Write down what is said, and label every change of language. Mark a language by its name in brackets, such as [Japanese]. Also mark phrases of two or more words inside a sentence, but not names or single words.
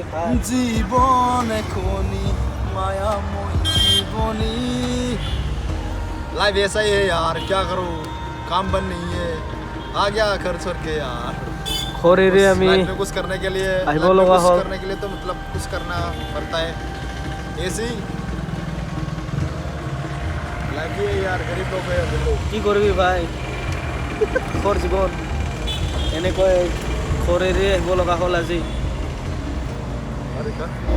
[Assamese] জীবন এখনি [Hindi] मायामय जीवनी लाइफ ऐसा ही है यार क्या करूं काम बन नहीं है आ गया घर छोड़ के यार [Assamese] ঘৰ এৰি আমি [Hindi] लाइफ में कुछ करने के लिए [Assamese] আহিব লগা হ'ল [Hindi] करने के लिए तो मतलब कुछ करना पड़ता है ऐसे ही लाइफ ही है यार गरीब लोग है हम लोग [Assamese] কি কৰিবি ভাই ঘৰ জীৱন এনেকৈ ঘৰ এৰি আহিব লগা হ'ল আজি [Hindi] अरे क्या